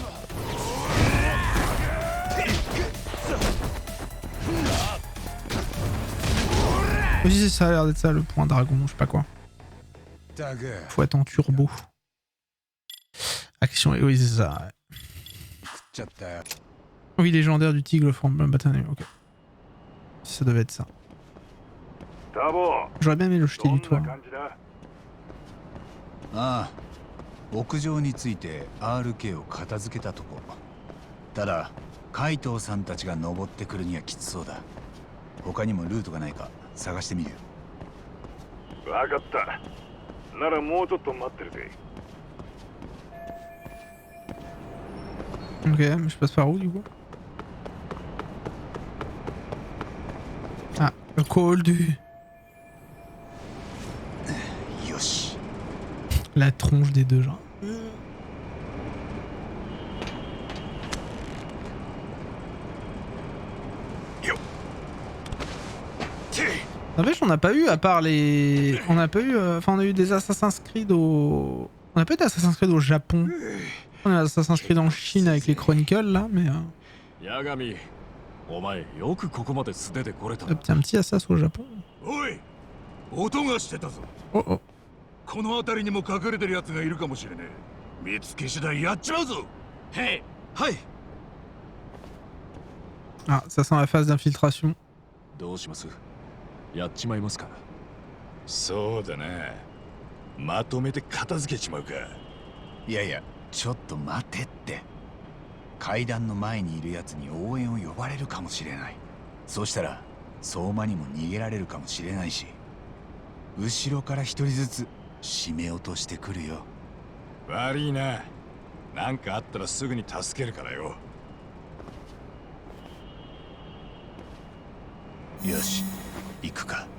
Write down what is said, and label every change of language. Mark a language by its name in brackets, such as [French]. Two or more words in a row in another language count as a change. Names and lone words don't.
[French] Oui, c'est ça, a l'air d'être ça le point dragon, je sais pas quoi. Faut être en turbo. Action, oui, c'est ça. Ouais. Oui, légendaire du tigre from Batané, ok. Ça devait être ça. J'aurais bien aimé le jeter du toit. [Japanese] ああ、屋上について RK を片付けたとこ。ただ海藤さんたちが登ってくるにはきつそうだ。他にもルートがないか探してみるよ。分かった。ならもうちょっと待ってるぜ。 [French] Ok, mais je passe par où du coup? Ah, le call du... Yoshi. La tronche des deux gens. N'empêche, on n'a pas eu, à part les... On n'a pas eu... Enfin, on a eu des Assassin's Creed au... On n'a pas eu d'Assassin's Creed au Japon. On a Assassin's Creed en Chine avec les Chronicles, là, mais... [Japanese] Yagami, お前よくここまで素手で来れたな。 [French] Un petit Assassin au Japon. [Japanese] おい、音がしてたぞ。 Oh oh. この辺りにも隠れてる奴がいるかもしれねえ。見つけ次第やっちまうぞ。へい。はい。 [French] Ah, ça sent la phase d'infiltration. [Japanese] どうします？やっちまいますか？そうだな。まとめて片付けちまうか。いやいや、ちょっと待てって。階段の前にいるやつに応援を呼ばれるかもしれない。そうしたら相馬にも逃げられるかもしれないし、後ろから一人ずつ締め落としてくるよ。悪いな。なんかあったらすぐに助けるからよ。よし、行くか。